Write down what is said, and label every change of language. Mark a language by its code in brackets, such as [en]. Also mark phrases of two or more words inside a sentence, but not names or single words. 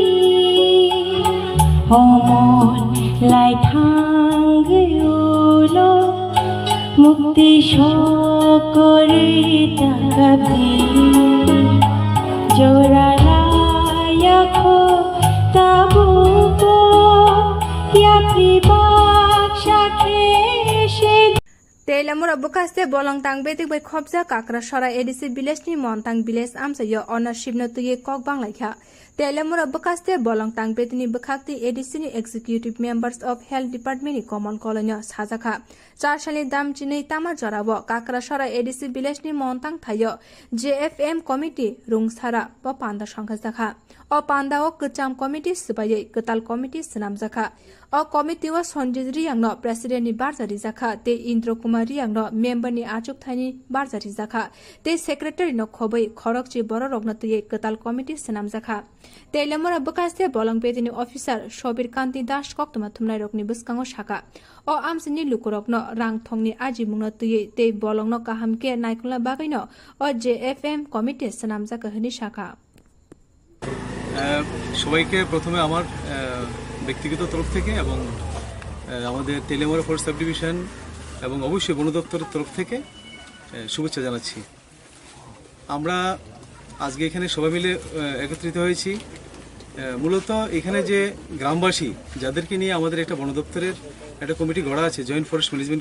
[trp] homon lai thang ulo mukti shokore takabi joralaya kho tabu po ya pribak shakhe shedi Telamur abukaste bolong tang betik bai khobja kakra sora edisi bilesni montang biles amsa yo ownership no tuye kokbang laikha Telamur abukaste bolong tang betini bukhakti edisi ni [en] executive members of health [trp] department ni common colony sajakha 4 sali dam chinei tama jorabo kakra sora edisi bilesni montang thayo JFM committee rungsara ba panda sangkha o panda o kcham committee subaye ketal committee snam jakha o committee o sonjit riyangno president ni barjari jakha te indro kumar riyangno member ni achuk thani barjari jakha te secretary no khobai khorokchi bororokno tuye ketal committee snam jakha Telamura bukaste bolong betini officer Shobir Kanti Das koktoma thumnai rokni buskango shaka o amsini lukurokno rang thongni aji mungno tuye te bolongno kahamke naikula bagaino o JFM committee snam jakha hani shaka [bn] সবাইকে প্রথমে আমার ব্যক্তিগত তরফ থেকে এবং আমাদের তেলেমুরা [en] force sub division [bn] এবং অবশ্যই বন দপ্তরের তরফ থেকে শুভেচ্ছা জানাচ্ছি আমরা আজকে এখানে সবাই মিলে একত্রিত হয়েছি মূলত এখানে যে গ্রামবাসী যাদেরকে নিয়ে আমাদের একটা বন দপ্তরের একটা কমিটি গড়া আছে [en] joint forest management